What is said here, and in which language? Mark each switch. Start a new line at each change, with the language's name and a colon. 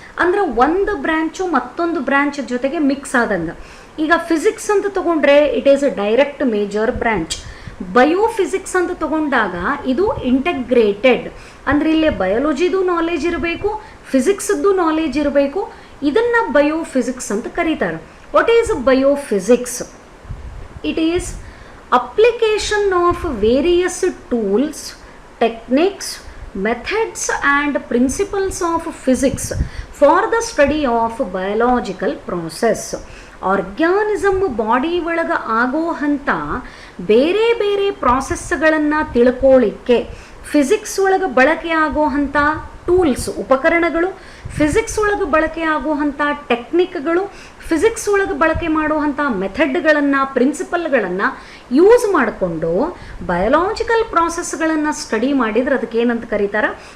Kannada: ಅಂದ್ರೆ ಒಂದು ಬ್ರಾಂಚು ಮತ್ತೊಂದು ಬ್ರಾಂಚ್ ಜೊತೆಗೆ ಮಿಕ್ಸ್ ಆದಂಗೆ. ಈಗ ಫಿಸಿಕ್ಸ್ ಅಂತ ತಗೊಂಡ್ರೆ
English: It is a direct major branch.
Kannada: Biophysics ಅಂತ ತಗೊಂಡಾಗ ಇದು ಇಂಟಗ್ರೇಟೆಡ್, ಅಂದ್ರೆ ಇಲ್ಲಿ ಬಯೋಲಜಿದು ನಾಲೆಜ್ ಇರಬೇಕು, ಫಿಸಿಕ್ಸ್ದು ನಾಲೆಜ್ ಇರಬೇಕು. ಇದನ್ನ ಬಯೋಫಿಸಿಕ್ಸ್ ಅಂತ ಕರೀತಾರೆ.
English: What is biophysics? It is application of various tools, techniques, methods and principles of physics for the study of biological process.
Kannada: Organism body ಒಳಗೆ ಆಗೋ ಹಂತ ಬೇರೆ ಬೇರೆ ಪ್ರಾಸೆಸ್ಗಳನ್ನು ತಿಳ್ಕೊಳ್ಳಿಕ್ಕೆ ಫಿಸಿಕ್ಸ್ ಒಳಗೆ ಬಳಕೆ ಆಗೋ ಹಂತ ಟೂಲ್ಸ್, ಉಪಕರಣಗಳು, ಫಿಸಿಕ್ಸ್ ಒಳಗೆ ಬಳಕೆ ಆಗೋ ಹಂತ ಟೆಕ್ನಿಕ್ಗಳು, ಫಿಸಿಕ್ಸ್ ಒಳಗೆ ಬಳಕೆ ಮಾಡುವಂಥ ಮೆಥಡ್ಗಳನ್ನು, ಪ್ರಿನ್ಸಿಪಲ್ಗಳನ್ನು ಯೂಸ್ ಮಾಡಿಕೊಂಡು ಬಯೋಲಾಜಿಕಲ್ ಪ್ರಾಸೆಸ್ಗಳನ್ನು ಸ್ಟಡಿ ಮಾಡಿದ್ರೆ ಅದಕ್ಕೆ ಏನಂತ ಕರೀತಾರೆ?